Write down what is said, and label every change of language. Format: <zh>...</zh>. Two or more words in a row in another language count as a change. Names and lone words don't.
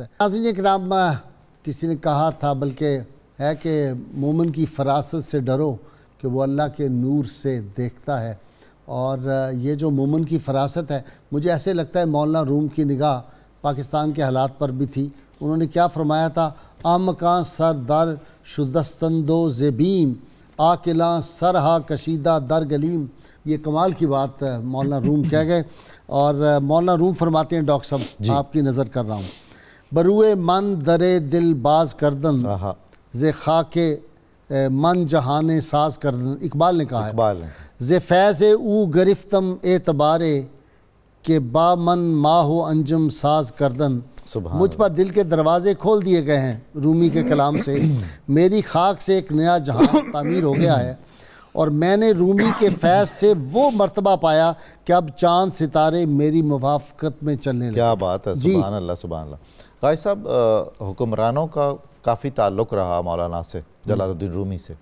<ur>ناظرین کرام، کسی نے کہا تھا بلکہ ہے کہ مومن کی فراست سے ڈرو کہ وہ اللہ کے نور سے دیکھتا ہے، اور یہ جو مومن کی فراست ہے، مجھے ایسے لگتا ہے مولانا روم کی نگاہ پاکستان کے حالات پر بھی تھی۔ انہوں نے کیا فرمایا تھا؟</ur> <fa>آمکاں سر در شدستندو زبیم، آکلاں سرہا کشیدہ در گلیم۔</fa> <ur>یہ کمال کی بات مولانا روم کہہ گئے، اور مولانا روم فرماتے ہیں ڈاکٹر صاحب آپ کی نظر کر رہا ہوں،</ur> <fa>بروئے من درے دل باز کردن ز خاک من جہانے ساز کردن۔</fa> <ur>اقبال نے کہا ہے</ur> <fa>ز فیض او گرفتم اعتبارے کہ با من ماہو انجم ساز کردن۔</fa> <ur>مجھ پر دل کے دروازے کھول دیے گئے ہیں رومی کے کلام سے، میری خاک سے ایک نیا جہان تعمیر ہو گیا ہے، اور میں نے رومی کے فیض سے وہ مرتبہ پایا کہ اب چاند ستارے میری موافقت میں چلنے لگے۔ کیا بات ہے،</ur> <ar>سبحان اللہ سبحان اللہ۔</ar> <ur>غازی صاحب، حکمرانوں کا کافی تعلق رہا مولانا سے، جلال الدین رومی سے۔</ur>